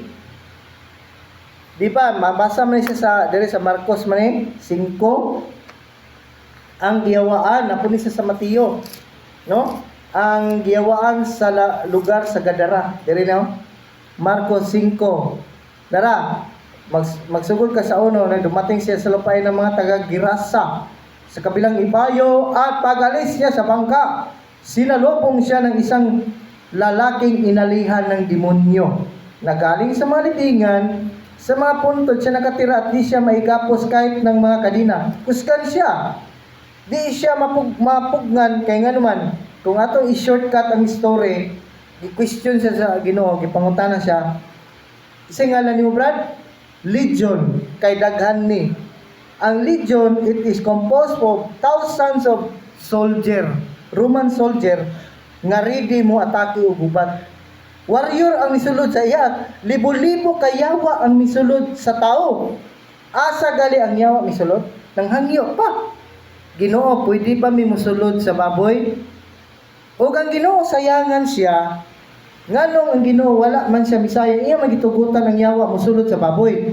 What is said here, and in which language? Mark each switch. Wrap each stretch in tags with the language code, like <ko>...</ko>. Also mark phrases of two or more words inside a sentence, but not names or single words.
<ceb>Di ba, mabasa man siya sa diri sa Marcos man 5. Ang giyawaan, napo ni sa Mateo, no? Ang giyawaan sa lugar sa Gadara, diri no? Marcos 5.</ceb> <tl>Dara, magsugod ka sa uno na dumating siya sa lupay ng mga taga-Girasa sa kabilang ibayo at pag-alis niya sa bangka, sinalubong siya ng isang lalaking inalihan ng demonyo na galing sa mga libingan. Sa mga puntod siya nakatira at di siya maigapos kahit ng mga kadina.</tl> <ceb>Kuskan siya. Di siya mapugnan kay nga naman. Kung atong i-shortcut ang story, i-question siya sa Ginoo, gipangutana siya. Isa nga ni mo, Brad? Legion, kay daghan ni. Ang legion,</ceb> <en>it is composed of thousands of soldier, Roman soldier,</en> <ceb>nga ready mo atake o gubat. Warrior ang misulod sa iya, libo-libo kayawa ang misulod sa tao. Asa gali ang yawa misulod? Nang hangyo pa. Ginoo, pwede ba mi musulod sa baboy? O ang Ginoo sayangan siya, nganong ang Ginoo wala man siya misayang, iya magitugutan ang yawa musulod sa baboy.</ceb>